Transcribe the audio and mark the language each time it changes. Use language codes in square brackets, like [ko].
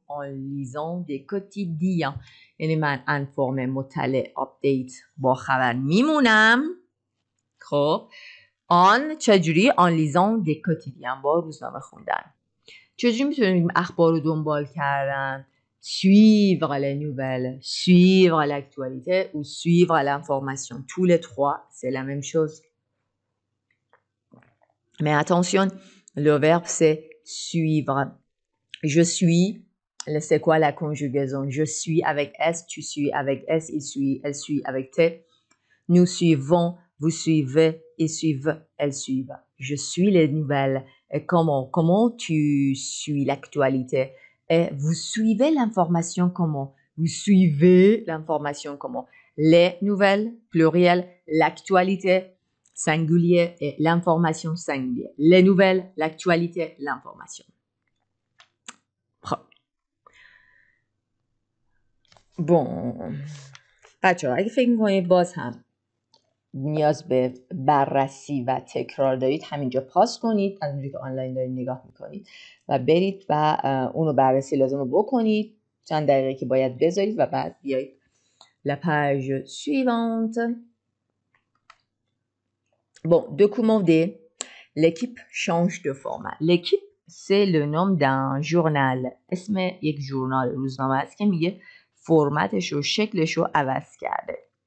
[fr] En lisant des quotidiens. [fa] یعنی من informé مطلع update با خبر میمونم. خب آن چجوری؟ [fr] en lisant des quotidiens [fa] با روزنامه خوندن. چجوری میتونیم اخبار رو دنبال کردن؟ [fr] suivre les nouvelles, suivre l'actualité ou suivre l'information. Tous les trois, c'est la même chose. Mais attention, le verbe c'est suivre. Je suis, c'est quoi la conjugaison? Je suis avec S, tu suis avec S, il suit, elle suit avec T. Nous suivons, vous suivez, ils suivent, elles suivent. Je suis les nouvelles. Et comment tu suis l'actualité? Et vous suivez l'information comment? Vous suivez l'information comment? Les nouvelles, pluriel, l'actualité, singulier, et l'information singulier. Les nouvelles, l'actualité, l'information. [fa] Bon, بچه‌ها اگه فکر می‌کنید باز هم نیاز به بررسی و تکرار دارید همینجا پاس کنید از اونجایی که آنلاین دارید نگاه میکنید و برید و اونو بررسی لازم رو بکنید چند دقیقه که باید بذارید و بعد بیایید [fr] la page suivante. Bon, document D. L'équipe change de format. L'équipe c'est le nom d'un journal. [fa] اسم یک ژورنال روزنامه است که میگه فرمتش و شکلش رو عوض کرده.